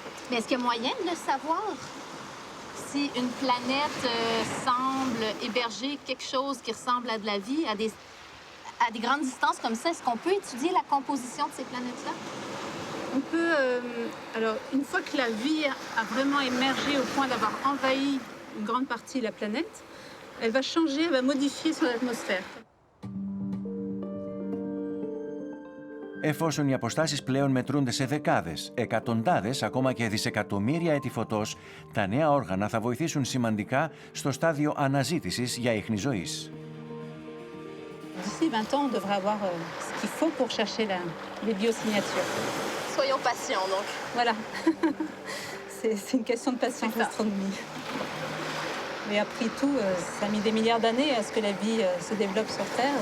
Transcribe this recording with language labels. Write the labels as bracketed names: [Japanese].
[French] Mais est-ce qu'il y a moyen de le savoir? Si une planète semble héberger quelque chose qui ressemble à de la vie, à des grandes distances comme ça, est-ce qu'on peut étudier la composition de ces planètes-là? On peut... alors, une fois que la vie a vraiment émergé au point d'avoir envahi une grande partie de la planète, elle va changer, elle va modifier son atmosphère. [Greek] Εφόσον οι αποστάσεις πλέον μετρούνται σε δεκάδες, εκατοντάδες, ακόμα και δισεκατομμύρια έτη φωτός, τα νέα όργανα θα βοηθήσουν σημαντικά στο στάδιο αναζήτησης για ίχνη ζωής. [French] D'ici 20 ans, on devrait avoir ce qu'il faut pour chercher les biosignatures. Soyons patients, donc. Voilà. C'est une question de patience, l'astronomie. Mais après tout, ça a mis des milliards d'années à ce que la vie se développe sur Terre.